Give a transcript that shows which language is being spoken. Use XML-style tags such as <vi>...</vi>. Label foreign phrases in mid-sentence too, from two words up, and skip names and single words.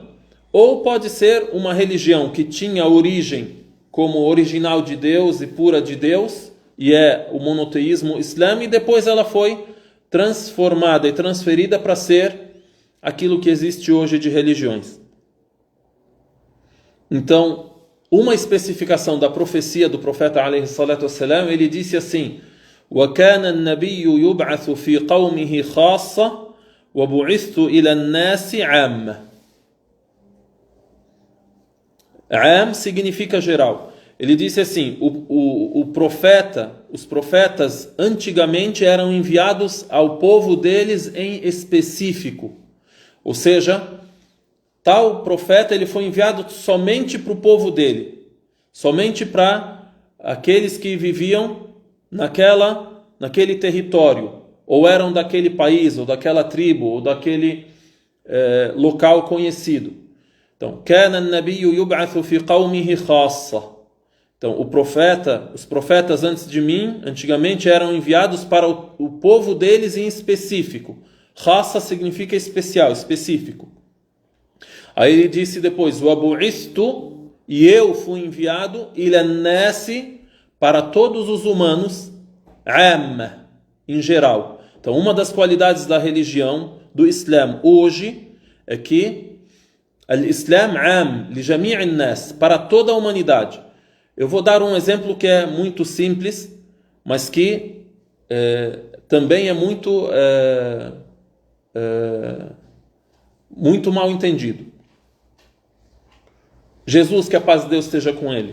<pt>Ou pode ser uma religião que tinha origem como original de Deus e pura de Deus, e é o monoteísmo islâmico, e depois ela foi transformada e transferida para ser aquilo que existe hoje de religiões. Então, uma especificação da profecia do profeta</pt> <ar>عليه الصلاة والسلام,</ar> <pt>ele disse assim:</pt> <ar>وَكَانَ النَّبِيُّ يُبْعَثُ فِي قَوْمِهِ خَاصَّةً وَبُعِثْتُ إِلَى النَّاسِ عَامَّةً.</ar> <pt>Am significa geral. Ele disse assim: os profetas antigamente eram enviados ao povo deles em específico. Ou seja, tal profeta ele foi enviado somente para o povo dele, somente para aqueles que viviam naquele território, ou eram daquele país, ou daquela tribo, ou daquele local conhecido. Então,</pt> <ar>كان النبي يبعث في قومه خاصة.</ar> <pt>Então, os profetas antes de mim, antigamente, eram enviados para o povo deles em específico. Khassa significa especial, específico. Aí ele disse depois: وَبُعِثْتُ, e eu fui enviado,</pt> <ar>إِلَى النَّاسِ,</ar> <pt>para todos os humanos, عَامَّ, em geral. Então, uma das qualidades da religião, do Islã, hoje, é que</pt> <ar>الإسلام عام لجميع الناس,</ar> <pt>para toda a humanidade. Eu vou dar um exemplo que é muito simples, mas que também é muito mal entendido. Jesus, que a paz de Deus esteja com ele.</pt>